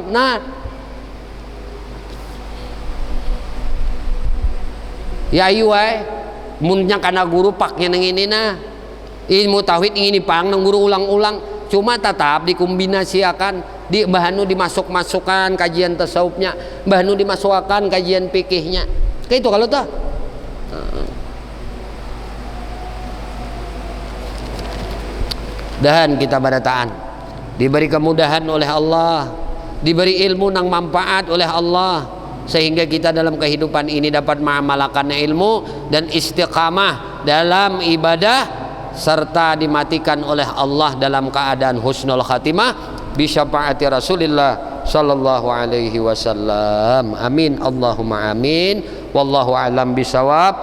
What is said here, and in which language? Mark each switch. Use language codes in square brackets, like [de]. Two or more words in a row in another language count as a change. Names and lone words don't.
[bjn] Nah, ya ayu munnya kana guru paknya nang ini nah ilmu tauhid ini pang nang guru ulang-ulang, cuma tetap dikombinasikan di bahanu dimasukkan kajian tasawufnya, bahanu dimasukkan kajian fikihnya, kayak itu kalau tuh. Dan kita barataan diberi kemudahan oleh Allah, diberi ilmu nang manfaat oleh Allah, [id] sehingga kita dalam kehidupan ini dapat mengamalkan ilmu dan istiqamah dalam ibadah, serta dimatikan oleh Allah dalam keadaan [ar] حسن الخاتمة بشفاعة رسول الله صلى الله عليه وسلم. آمين اللهم آمين. والله أعلم بالصواب.